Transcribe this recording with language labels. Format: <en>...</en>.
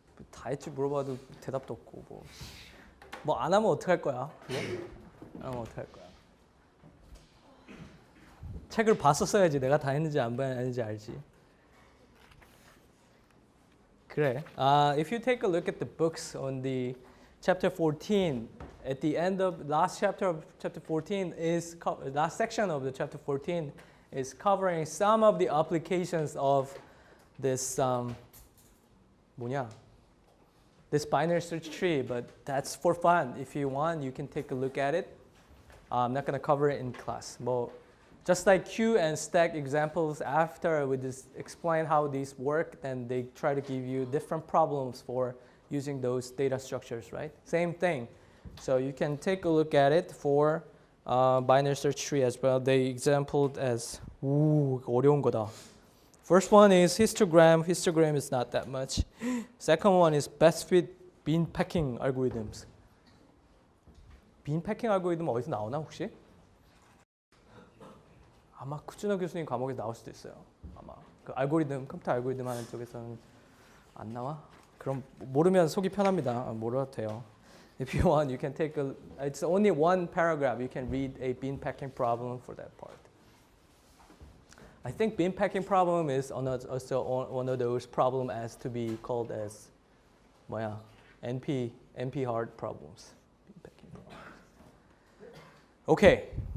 <ko>다 했지 물어봐도 대답도 없고 뭐 안 하면 어떡할 거야? 안 하면 어떡할 거야? 책을 봤었어야지 내가 다 했는지 안 했는지 알지. 그래.</ko> <en>If you take a look at the books on the chapter 14, at the end of last chapter of chapter 14 is last section of the chapter 14 is covering some of the applications of this this binary search tree, but that's for fun. If you want, you can take a look at it. I'm not going to cover it in class. Just like queue and stack examples, after we just explain how these work, then they try to give you different problems for using those data structures, right? Same thing. So you can take a look at it for binary search tree as well. They exampled as</en> <ko>어려운 거다.</ko> <en>First one is histogram. Histogram is not that much. Second one is best fit bin packing algorithms.</en> <ko>빈 패킹 알고리즘 어디서 나오나 혹시? 아마 쿠즈노 교수님 과목에 나올 수도 있어요. 아마 그 알고리즘 컴퓨터 알고리즘 하는 쪽에서는 안 나와? 그럼 모르면 속이 편합니다. 몰라도 돼요.</ko> <en>If you want, you can take a, it's only one paragraph. You can read a bean packing problem for that part. I think bean packing problem is also one of those problems as to be called as</en> <ko>뭐야?</ko> <en>NP hard problems. Bean packing problems. Okay.</en>